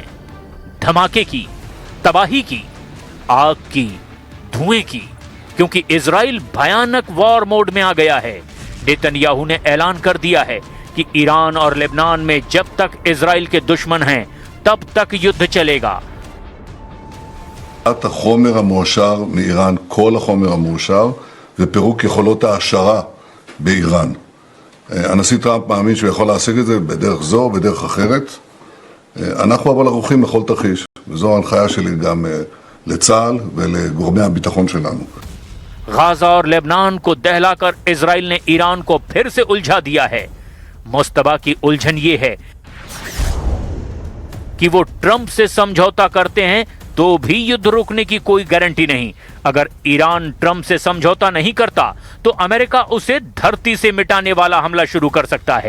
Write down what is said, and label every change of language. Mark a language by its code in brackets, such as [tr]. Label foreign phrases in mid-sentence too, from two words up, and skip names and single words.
[hi] धमाके की, तबाही की, आग की, धुएं की, क्योंकि इजराइल भयानक वॉर मोड में आ गया है। नेतन्याहू ने ऐलान कर दिया है कि ईरान और लेबनान में जब तक इजराइल के दुश्मन हैं तब तक युद्ध चलेगा। [he] החומר המועשר מאיראן, כל החומר המועשר, ופירוק יכולות העשרה באיראן. הנשיא טראמפ מאמין שהוא יכול להשיג את זה בדרך זו או בדרך אחרת. אנחנו אבל ערוכים לכל תרחיש, וזו ההנחיה שלי גם לצה"ל ולגורמי הביטחון שלנו. [hi] गाजा और लेबनान को दहलाकर इजराइल ने ईरान को फिर से उलझा दिया है। मुस्तबा की उलझन ये है कि वो ट्रंप से समझौता करते हैं तो भी युद्ध रोकने की कोई गारंटी नहीं। अगर ईरान ट्रंप से समझौता नहीं करता तो अमेरिका उसे धरती से मिटाने वाला हमला शुरू कर सकता है।